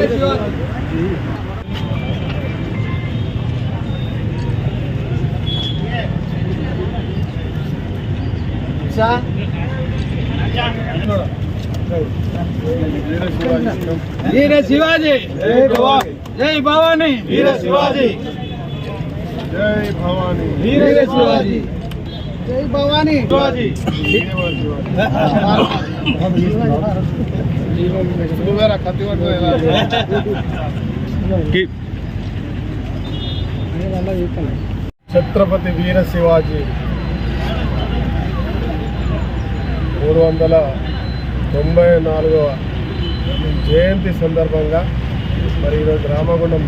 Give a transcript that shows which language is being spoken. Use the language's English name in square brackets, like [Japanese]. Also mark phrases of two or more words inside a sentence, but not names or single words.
[Marathi] वीर शिवाजी जय भवानी वीर शिवाजी जय भवानी वीर शिवाजी जय भवानी शिवाजी [Telugu] ఛత్రపతి వీర శివాజీ 394వ జయంతి సందర్భంగా మరి ఈరోజు రామగుండం